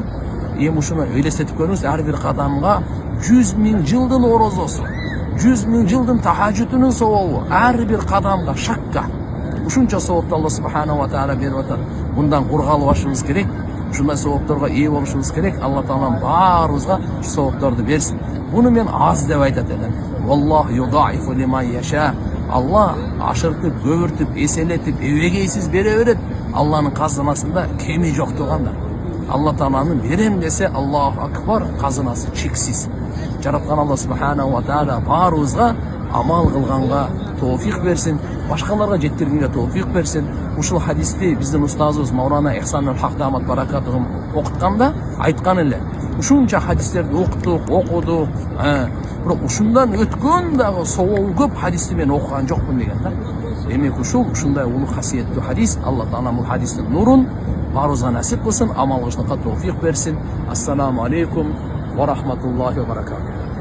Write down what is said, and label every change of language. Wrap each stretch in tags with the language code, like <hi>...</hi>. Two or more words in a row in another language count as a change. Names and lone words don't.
<ky>Эми ушуну элестетип көрүңүз, ар бир кадамга 100 миң жылдын орозосу, 100 миң жылдын тахажжудунун сообу, ар бир кадамга шакка. Ушунча соопту</ky> <ar>الله سبحانه وتعالى</ar> <ky>берип атат. Мындан кургалбашыбыз керек, ушундай соопторго ээ болушубуз керек. Алла таалам баарыбызга ушу соопторду берсин. Буну мен аз деп айтат элем.</ky> <ar>والله يضاعف لمن يشاء.</ar> <ky>Алла ашыртып, көбүртүп, эселетип, эбегейсиз бере берет. Алланын казынасында кеми жок туугандар. Алла тааланын берем десе,</ky> <ar>الله أكبر,</ar> <ky>казынасы чексиз. Жараткан</ky> <ar>الله سبحانه وتعالى</ar> <ky>баарыбызга амал кылганга тоофик берсин, башкаларга жеткиргенге тоофик берсин. Ушул хадисти биздин устазыбыз Маулана Ихсанул Хак дамат баракатыгым окутканда айткан эле. Ушунча хадистерди окудук, бирок ушундан өткөн дагы сообу көп хадисти мен окуган жокмун деген да. Демек ушундай улуу касиеттүү хадис. Алла таала бул хадистин нурун баарыбызга насип кылсын, амал кылышка тоофик берсин.</ky> <ar>السلام عليكم ورحمة الله وبركاته.</ar>